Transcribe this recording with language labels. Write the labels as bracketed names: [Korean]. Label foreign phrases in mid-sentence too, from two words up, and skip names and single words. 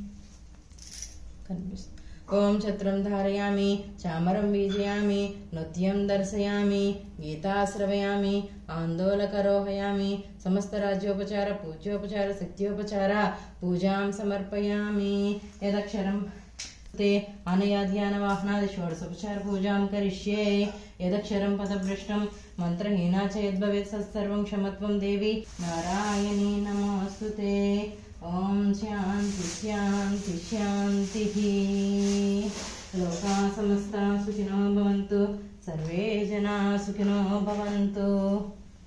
[Sanskrit] ఓం ఛత్రం ధారయామి చామరం వీజయామి నృత్యం దర్శయామి గీతాశ్రవయామి ఆందోళకరోహయామి సమస్త రాజ్యోపచార పూజ్యోపచార శక్త్యోపచార పూజాం సమర్పయామి యదక్షరం ते अनया ध्यानवाहनादि षोडशोपचार पूजां करिष्ये यदक्षरं पदभ्रष्टं मन्त्रहीना च यद्भवेत् तत्सर्वं क्षमत्वं देवी नारायणी नमोऽस्तुते ओम शांति शांति शांतिः लोकाः समस्ताः सुखिनो भवन्तु सर्वे जनाः सुखिनो भवन्तु।